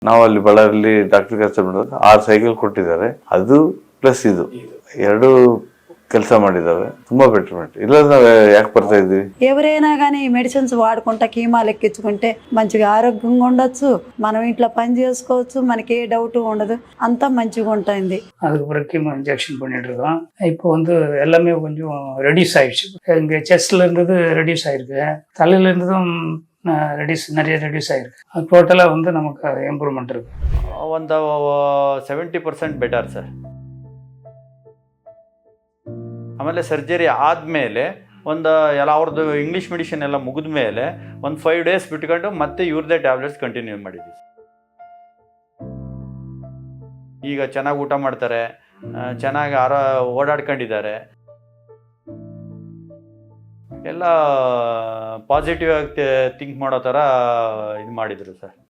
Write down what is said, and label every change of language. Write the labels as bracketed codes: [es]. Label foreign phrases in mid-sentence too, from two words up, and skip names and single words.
[kn] ನಾವು ಅಲ್ಲಿ ಬಳ್ಳಾರಿಯಲ್ಲಿ ಡಾಕ್ಟರ್ ಕೆಲಸ ಮಾಡಿದಾಗ 6 ಸೈಕಲ್ ಕೊಟ್ಟಿದ್ದಾರೆ. ಅದು ಪ್ಲಸ್ ಇದು ಎರಡು ಕೆಲಸ ಮಾಡಿದಾವೆ. ತುಂಬಾ ಬೆಟರ್ಮೆಂಟ್. ಇಲ್ಲ ನಾವು ಯಾಕೆ ಬರ್ತಾ ఇద్వి. [te] ఎవరైనా కానీ ఈ మెడిసిన్స్ వాడుకుంటా కీమాలు ఎక్కించుకుంటే మంచిగా ఆరోగ్యంగా ఉండొచ్చు, మనం ఇంట్లో పని చేసుకోవచ్చు, మనకి ఏ డౌట్ ఉండదు, అంతా మంచిగా ఉంటుంది. [ta] அதுக்கு பிறகு கீமோ இன்ஜெக்ஷன் பண்ணிட்டு இருக்கோம். இப்போ வந்து எல்லாமே கொஞ்சம் ரெடியூஸ் ஆயிடுச்சு. இங்கே செஸ்ட்ல இருந்தது ரெடியூஸ் ஆயிருக்கு, தலையில இருந்ததும் நிறைய ரெடியூஸ் ஆயிருக்கு. அது டோட்டலாக வந்து நமக்கு ಇಂಪ್ರೂವ್ಮೆಂಟ್ இருக்கு. [kn] ಒಂದು 70% ಬೆಟರ್ ಸರ್. ಆಮೇಲೆ ಸರ್ಜರಿ ಆದಮೇಲೆ ಒಂದು ಎಲ್ಲ ಅವ್ರದ್ದು ಇಂಗ್ಲೀಷ್ ಮೆಡಿಸಿನ್ ಎಲ್ಲ ಮುಗಿದ ಮೇಲೆ ಒಂದು 5 days ಬಿಟ್ಕೊಂಡು ಮತ್ತೆ ಇವ್ರದ್ದೇ ಟ್ಯಾಬ್ಲೆಟ್ಸ್ ಕಂಟಿನ್ಯೂ ಮಾಡಿದ್ವಿ. ಈಗ ಚೆನ್ನಾಗಿ ಊಟ ಮಾಡ್ತಾರೆ, ಚೆನ್ನಾಗಿ ಓಡಾಡ್ಕೊಂಡಿದ್ದಾರೆ, ಎಲ್ಲ ಪಾಸಿಟಿವ್ ಆಗಿ ಥಿಂಕ್ ಮಾಡೋ ಥರ ಇದು ಮಾಡಿದರು ಸರ್.